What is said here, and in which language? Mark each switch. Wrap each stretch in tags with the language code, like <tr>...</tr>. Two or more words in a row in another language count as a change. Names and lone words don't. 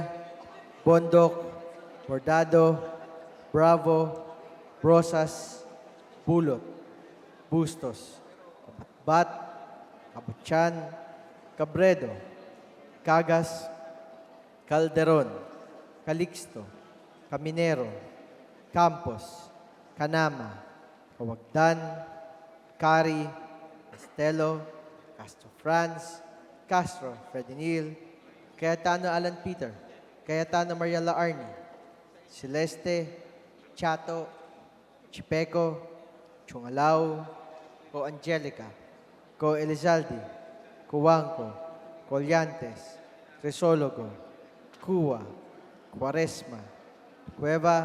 <en>Bondok, Bordado, Bravo, Brosas, Bulot, Bustos, Bat, Kabuchan, Cabredo, Cagas, Calderon, Calixto, Caminero, Campos, Canama, Kawagdan, Cari, Estelo, Castro Franz, Castro Fredinil, Cayetano Alan Peter, Cayetano Mariela Arnie, Celeste, Chato, Chipeco, Chungalao, Co Angelica, Co Elizalde, Cuanco, Collantes, Crisologo, Cuwa, Quaresma, Cueva,</en>